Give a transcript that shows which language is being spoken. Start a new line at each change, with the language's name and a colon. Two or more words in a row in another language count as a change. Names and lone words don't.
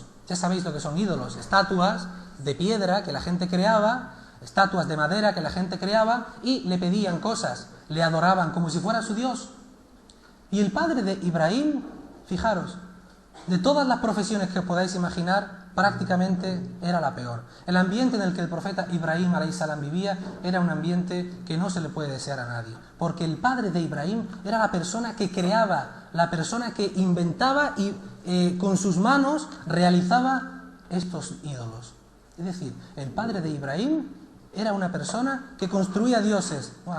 Spanish: Ya sabéis lo que son ídolos, estatuas de piedra que la gente creaba, estatuas de madera que la gente creaba y le pedían cosas, le adoraban como si fuera su Dios. Y el padre de Ibrahim, fijaros, de todas las profesiones que os podáis imaginar, prácticamente era la peor. El ambiente en el que el profeta Ibrahim
Arabic: عليه السلام
Spanish: vivía era un ambiente que no se le puede desear a nadie, porque el padre de Ibrahim era la persona que creaba, la persona que inventaba y con sus manos realizaba estos ídolos. Es decir, el padre de Ibrahim era una persona que construía dioses.